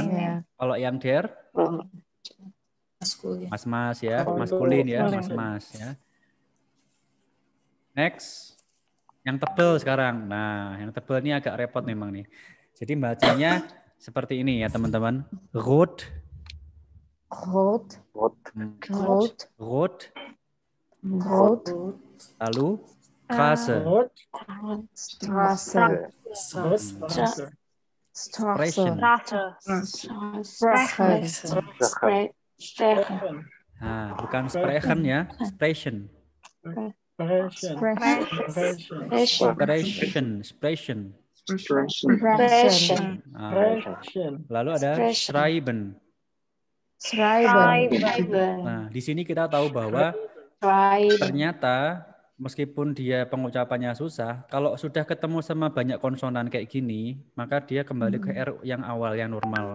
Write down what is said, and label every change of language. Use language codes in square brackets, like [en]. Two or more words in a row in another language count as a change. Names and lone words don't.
[id] Ya. Kalau yang der, mas-mas ya, maskulin ya, mas-mas ya. Next, yang tebel sekarang. Nah, yang tebel ini agak repot memang nih. Jadi bacanya seperti ini ya teman-teman. Rot, Rot. hmm, Rot. rot, Rot. lalu Straße, Straße. Straße. Sprechen. Sprechen. Nah, bukan sprechen ya, sprechen. Sprechen. Sprechen. Nah, lalu ada schreiben. Schreiben. Nah, di sini kita tahu bahwa Schreiben. ternyata meskipun dia pengucapannya susah, kalau sudah ketemu sama banyak konsonan kayak gini, maka dia kembali ke R yang awal, yang normal.